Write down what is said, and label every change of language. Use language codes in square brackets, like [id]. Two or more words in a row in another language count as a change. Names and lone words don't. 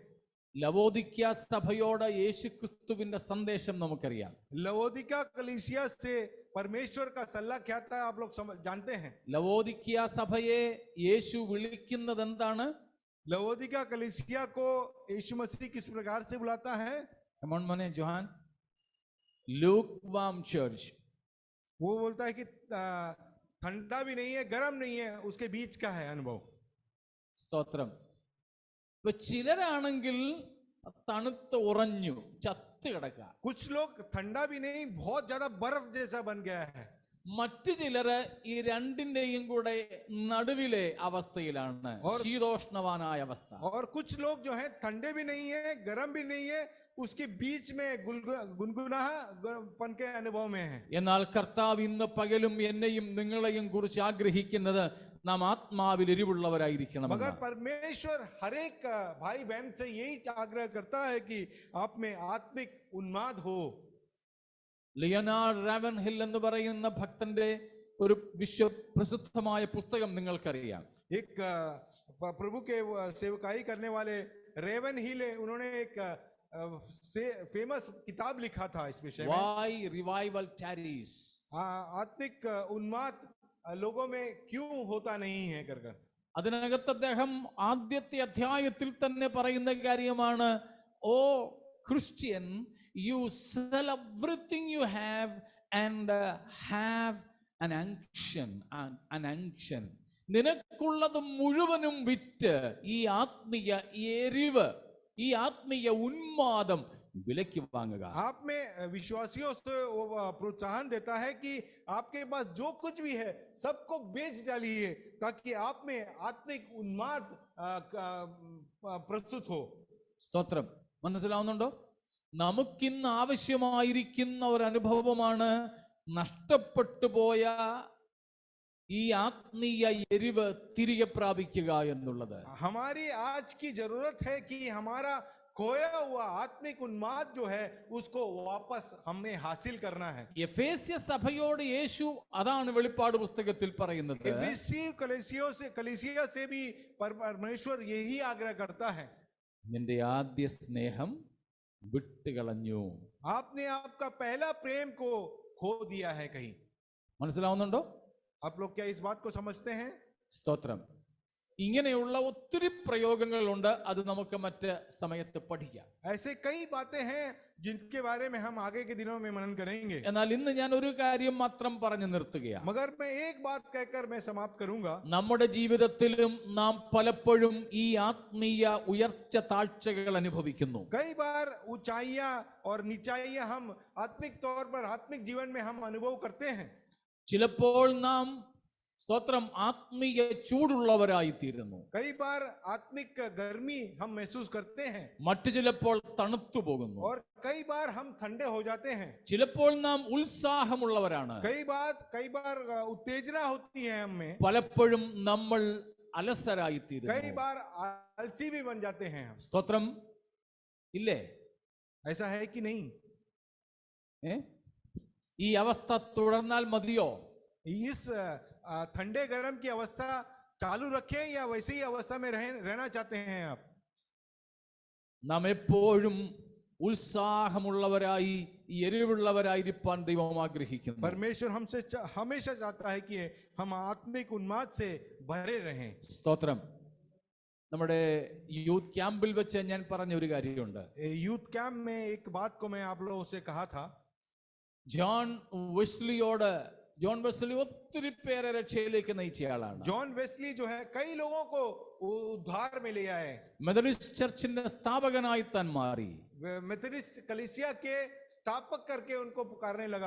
[ml] ലവോദിക്യ സഭയോട് യേശുക്രിസ്തുവിന്റെ സന്ദേശം നമുക്കറിയാം. [hi] लवोदिका कलीसिया से परमेश्वर का सलाह क्या था आप लोग जानते हैं. [ml] ലവോദിക്യ സഭയെ യേശു വിളിക്കുന്നത് എന്താണ്? [hi] लवोदिका कलीसिया को यीशु मसीह किस प्रकार से बुलाता है? [en] Come on [ml] മോനെ ജോഹാൻ. [en] lukewarm church. [hi] वो बोलता है कि ठंडा भी नहीं है, गर्म नहीं है, उसके बीच का है अनुभव. [ml] സ്തോത്രം. ഇപ്പൊ ചിലരാണെങ്കിൽ തണുത്ത് ഉറഞ്ഞു ചത്ത് കിടക്കുക. [hi] कुछ लोग ठंडा भी नहीं, बहुत ज्यादा बर्फ जैसा बन गया है. [ml] മറ്റു ചിലര് ഈ രണ്ടിന്റെയും കൂടെ നടുവിലെ അവസ്ഥയിലാണ്, ശീതോഷ്ണവാനായ അവസ്ഥ. [hi] और कुछ लोग जो है ठंडे भी नहीं है, गर्म भी नहीं है, उसके बीच में गुनगुनापन के अनुभव में है. [ml] എന്നാൽ കർത്താവ് ഇന്ന് പകലും എന്നെയും നിങ്ങളെയും കുറിച്ച് ആഗ്രഹിക്കുന്നത് നാം ആത്മാവിൽ എരിവുള്ളവരായിരിക്കണം. [hi] मगर परमेश्वर हर एक भाई बहन से यही आग्रह करता है कि आप में आत्मिक उन्माद हो. [ml] ലിയനാർഡ് റാവൻഹിൽ എന്ന് പറയുന്ന ഭക്തന്റെ ഒരു വിശ്വപ്രസിദ്ധമായ പുസ്തകം നിങ്ങൾക്കറിയാം. [hi] एक प्रभु के सेवकाई करने वाले रेवन हीले उन्होंने एक फेमस किताब लिखा था इस विषय में। [en] Why revival tarries? [hi] आत्मिक उन्माद लोगों में क्यों होता नहीं है कर कर। [ml] അതിനകത്ത് അദ്ദേഹം ആദ്യത്തെ അധ്യായത്തിൽ തന്നെ പറയുന്ന കാര്യമാണ്, [en] O Christian, you sell everything you have and have an unction. [ml] നിനക്കുള്ളത് മുഴുവനും വിറ്റ് ഈ ആത്മീയ എരിവ്, ഈ ആത്മീയ ഉന്മാദം വിലയ്ക്ക് വാങ്ങുക. [hi] आप में विश्वासियों से प्रोत्साहन देता है कि आपके पास जो कुछ भी है सबको बेच डालिए ताकि आप में आत्मिक उन्माद प्रस्तुत हो. [ml] സ്തോത്രം. മനസ്സിലാവുന്നുണ്ടോ? നമുക്കിന്ന് ആവശ്യമായിരിക്കുന്ന ഒരു അനുഭവമാണ് നഷ്ടപ്പെട്ടു പോയ ഈ ആത്മീയ എരിവ് തിരികെ പ്രാപിക്കുക എന്നുള്ളത്. [hi] हमारी आज की जरूरत है कि हमारा खोया हुआ आत्मिक उन्माद जो है उसको वापस हमें हासिल करना है. [ml] എഫേസ്യ സഭയോട് യേശു അതാണ് വെളിപ്പാട് പുസ്തകത്തിൽ പറയുന്നത്. [hi] कलीसिया से भी परमेश्वर यही आग्रह करता है. [ml] നിന്റെ ആദ്യ സ്നേഹം വിട്ടുകളഞ്ഞു. [hi] आपने आपका पहला प्रेम को खो दिया है कहीं. [ml] മനസ്സിലാവുന്നുണ്ടോ? [hi] आप लोग क्या इस बात को समझते हैं? [ml] സ്തോത്രം. ഇങ്ങനെയുള്ള ഒത്തിരി പ്രയോഗങ്ങളുണ്ട്, അത് നമുക്ക് മറ്റ് സമയത്ത് പഠിക്കാം. [hi] ऐसे कई बातें हैं जिनके बारे में हम आगे के दिनों में मनन करेंगे. [ml] എന്നാൽ ഇന്ന് ഞാൻ ഒരു കാര്യം മാത്രം പറഞ്ഞു നിർത്തുകയാണ്. [hi] मगर मैं एक बात कहकर मैं समाप्त करूंगा. [ml] നമ്മുടെ ജീവിതത്തിലും നാം പലപ്പോഴും ഈ ആത്മീയ ഉയർച്ച താഴ്ചകൾ അനുഭവിക്കുന്നു. [hi] कई बार ऊंचाइयां और नीचाइयां हम आत्मिक तौर पर आत्मिक जीवन में हम अनुभव करते हैं. [ml] ചിലപ്പോൾ നാം സ്തോത്രം ആത്മീയ ചൂടുള്ളവരായി തീരുന്നു. [hi] कई बार आत्मिक गर्मी हम महसूस करते हैं. [ml] മറ്റു ചിലപ്പോൾ തണുത്തു പോകുന്നു. [hi] और कई बार हम ठंडे हो जाते हैं. [ml] ചിലപ്പോൾ നാം ഉത്സാഹമുള്ളവരാണ്. [hi] कई बार उत्तेजना होती है हमें. [ml] പലപ്പോഴും നമ്മൾ അലസരായി [hi] कई [ml] തീരുന്നു. [hi] बार आलसी भी बन जाते हैं हम. [ml] സ്തോത്രം ഇല്ലേ? [hi] ऐसा है कि नहीं? [ml] ഈ അവസ്ഥ തുടർന്നാൽ മതിയോ? [hi] इस ठंडे गर्म की अवस्था चालू रखें या वैसे ही अवस्था में रहना चाहते हैं आप? [ml] നാം എപ്പോഴും ഉത്സാഹമുള്ളവരായി എരിവുള്ളവരായിരിക്കാൻ ദൈവം ആഗ്രഹിക്കുന്നു. [hi] परमेश्वर हमसे हमेशा चाहता है कि हम आत्मिक उन्माद से भरे रहें. [ml] സ്തോത്രം. നമ്മുടെ [en] youth campil [ml] വെച്ച് ഞാൻ പറഞ്ഞ ഒരു കാര്യമുണ്ട്. [en] youth camp [hi] में एक बात को मैं आप लोगों से कहा था. [ml] ജോൺ വെസ്ലി ഒത്തിരി പേരെ രക്ഷയിലേക്ക് നയിച്ച ആളാണ്. [hi] जॉन वेस्ली जो है कई लोगों को उद्धार में ले आए. [ml] മെത്തഡിസ്റ്റ് ചർച്ചിന്റെ സ്ഥാപകനായി താൻ മാറി. [hi] मेथोडिस्ट कलीसिया के स्थापक करके उनको पुकारने लगा.